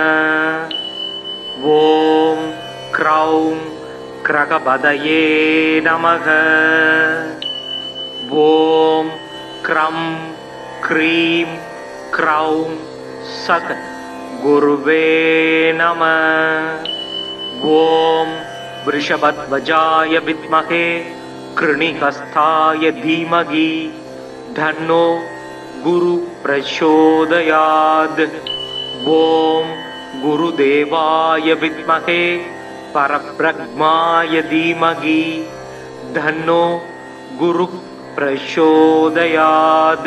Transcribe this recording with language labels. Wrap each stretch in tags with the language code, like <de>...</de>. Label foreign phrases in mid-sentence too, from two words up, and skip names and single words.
<sa>ॐ क्रौं ग्रहपतये नमः. ॐ क्रां क्रीं क्रौं सद् गुरवे नमः. ஓம் वृषभध्वजाय विद्महे कृणिहस्ताय धीमहि धन्नो गुरु प्रचोदयात्. ओम गुरुदेवाय विद्महे परब्रह्माय धीमहि धन्नो गुरु प्रचोदयात्।</sa>